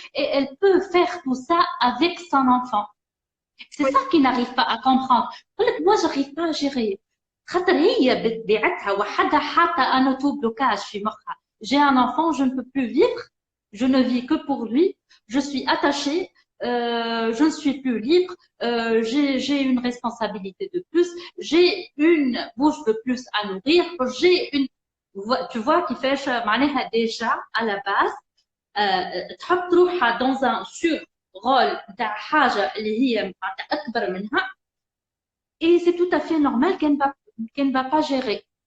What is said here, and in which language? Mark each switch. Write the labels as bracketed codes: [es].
[fr] Et elle peut faire tout ça avec son enfant. C'est Oui. ça qu'il n'arrive pas à comprendre. Moi, j'arrive pas à gérer. [ar] خاطر هي بطبيعتها وحدها حاطة [fr] un auto-blocage [ar] في مخها. [fr] J'ai un enfant, je ne peux plus vivre, je ne vis que pour lui, je suis attachée, je ne suis plus libre, j'ai une responsabilité de plus, j'ai une bouche de plus à nourrir, j'ai une, tu vois, qui fait معناها déjà à la base [ar] تحط روحها [fr] dans un sur rôle [ar] تاع حاجة اللي هي معناتها أكبر منها [fr] et c'est tout à fait normal qu'elle ne va pas gérer.